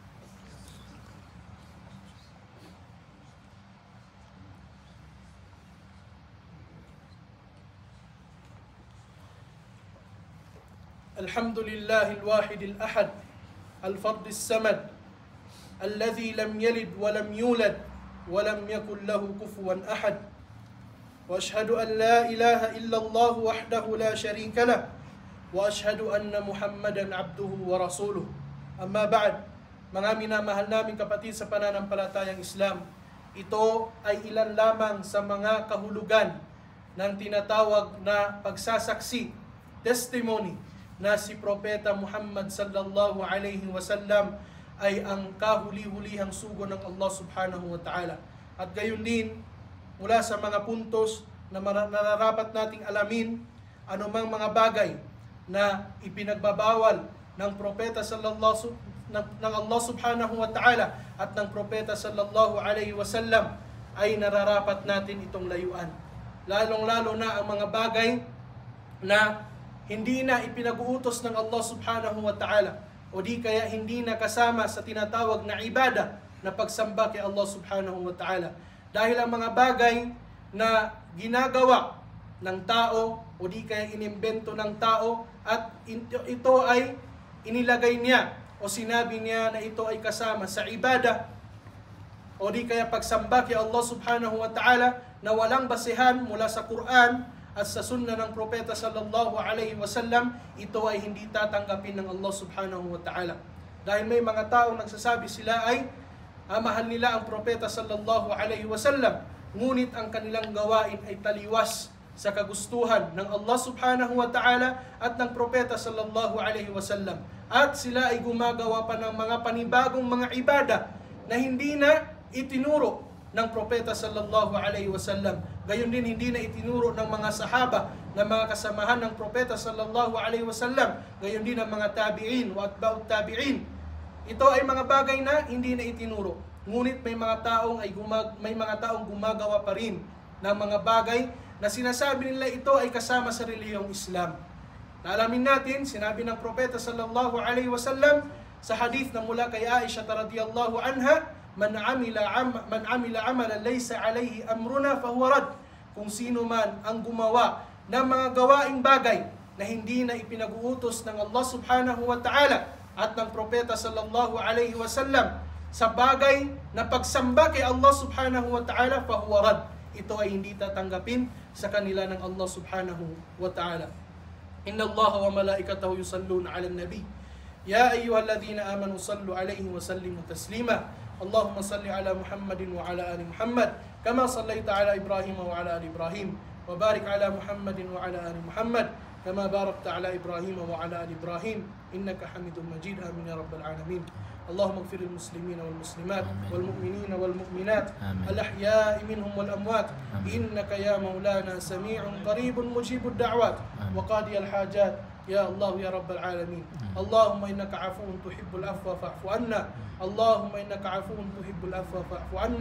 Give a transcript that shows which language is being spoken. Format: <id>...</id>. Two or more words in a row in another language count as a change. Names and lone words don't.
<ar>الحمد لله الواحد الأحد الفرد الصمد الذي لم يلد ولم يولد ولم يكن له كفوا أحد وأشهد أن لا إله إلا الله وحده لا شريك له وأشهد أن محمدا عبده ورسوله. أما بعد,</ar> <tl>mga minamahal naming kapatid sa pananampalatayang Islam, ito ay ilan lamang sa mga kahulugan ng tinatawag na pagsasaksi, testimony, na si Propeta Muhammad</tl> <ar>صلى الله عليه وسلم</ar> <tl>ay ang kahuli-hulihang sugo ng Allah</tl> <ar>سبحانه وتعالى.</ar> <tl>At gayon din, mula sa mga puntos na nararapat nating alamin, anumang mga bagay na ipinagbabawal ng Propeta ng Allah</tl> <ar>سبحانه وتعالى</ar> <tl>at ng Propeta</tl> <ar>صلى الله عليه وسلم</ar> <tl>ay nararapat natin itong layuan. Lalong-lalo na ang mga bagay na hindi na ipinag-uutos ng Allah</tl> <ar>سبحانه وتعالى</ar> <tl>o di kaya hindi na kasama sa tinatawag na ibada na pagsamba kay Allah</tl> <ar>سبحانه وتعالى.</ar> <tl>Dahil ang mga bagay na ginagawa ng tao o di kaya inimbento ng tao at ito ay inilagay niya o sinabi niya na ito ay kasama sa ibada o di kaya pagsamba kay Allah</tl> <ar>سبحانه وتعالى</ar> <tl>na walang basehan mula sa Quran at sa sunna ng Propeta</tl> <ar>صلى الله عليه وسلم,</ar> <tl>ito ay hindi tatanggapin ng Allah</tl> <ar>سبحانه وتعالى.</ar> <tl>Dahil may mga taong nagsasabi sila ay mahal nila ang Propeta</tl> <ar>صلى الله عليه وسلم,</ar> <tl>ngunit ang kanilang gawain ay taliwas sa kagustuhan ng Allah</tl> <ar>سبحانه وتعالى</ar> <tl>at ng Propeta</tl> <ar>صلى الله عليه وسلم.</ar> <tl>At sila ay gumagawa pa ng mga panibagong mga ibada na hindi na itinuro ng Propeta</tl> <ar>صلى الله عليه وسلم.</ar> <tl>Gayon din hindi na itinuro ng mga sahaba na mga kasamahan ng Propeta</tl> <ar>صلى الله عليه وسلم.</ar> <tl>Gayon din ng mga</tl> <ar>التابعين وأتباع التابعين.</ar> <tl>Ito ay mga bagay na hindi na itinuro. Ngunit may mga taong gumagawa pa rin ng mga bagay na sinasabi nila ito ay kasama sa relihiyong Islam. Naalamin natin, sinabi ng Propeta</tl> <ar>صلى الله عليه وسلم</ar> <tl>sa hadith na mula kay Aisha</tl> <ar>رضي الله عنها, من عمل عملا ليس عليه أمرنا فهو رد.</ar> <tl>Kung sino man ang gumawa ng mga gawaing bagay na hindi na ipinag-uutos ng Allah</tl> <ar>سبحانه وتعالى</ar> <tl>at ng Propeta</tl> <ar>صلى الله عليه وسلم</ar> <tl>sa bagay na pagsamba kay Allah</tl> <ar>سبحانه وتعالى, فهو رد.</ar> <tl>Ito ay hindi tatanggapin sa kanila ng Allah</tl> <ar>سبحانه وتعالى. إن الله وملائكته يصلون على النبي. يا أيها الذين آمنوا صلوا عليه وسلموا تسليما. اللهم صل على محمد وعلى آل محمد كما صليت على إبراهيم وعلى آل إبراهيم وبارك على محمد وعلى آل محمد كما باركت على إبراهيم وعلى آل إبراهيم إنك حميد مجيد. آمين يا رب العالمين. اللهم اغفر للمسلمين والمسلمات والمؤمنين والمؤمنات الأحياء منهم والأموات إنك يا مولانا سميع قريب مجيب الدعوات وقاضي الحاجات يا الله يا رب العالمين. اللهم إنك عفو تحب العفو فاعف عنا. اللهم إنك عفو تحب العفو فاعف عنا.</ar>